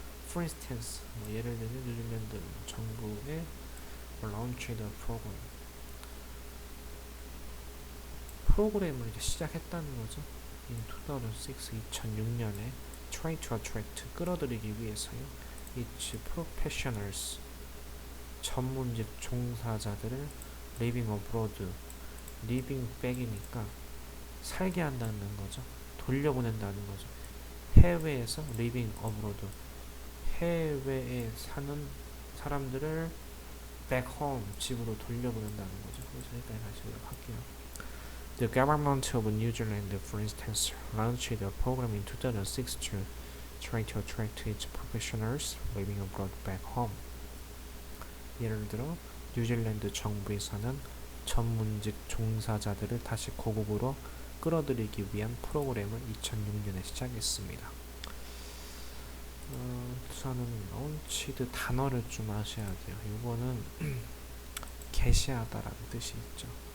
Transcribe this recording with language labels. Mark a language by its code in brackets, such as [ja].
[en] For instance, [ko] 예를 들면 뉴질랜드 정부의 [en] launched a program. [ko] 프로그램을 이제 시작했다는 거죠. [en] In 2006년에 try to attract [ko] 끌어들이기 위해서요. [en] its professionals [ko] 전문직 종사자들을 [en] living abroad living [ko] back이니까 살게 한다는 거죠. 돌려보낸다는 거죠. 해외에서 [en] living abroad [ko] 해외에 사는 사람들을 [en] back home [ko] 집으로 돌려보낸다는 거죠. 그래서 여기까지 다시 요약할게요. [en] The government of New Zealand, for instance, launched a program in 2006 to try to attract its professionals living abroad back home. [ko] 예를 들어 뉴질랜드 정부에서는 전문직 종사자들을 다시 고국으로 끌어들이기 위한 프로그램을 2006년에 시작했습니다. 우선은 launch드 단어를 좀 아셔야 돼요. 이거는 게시하다라는 뜻이 있죠.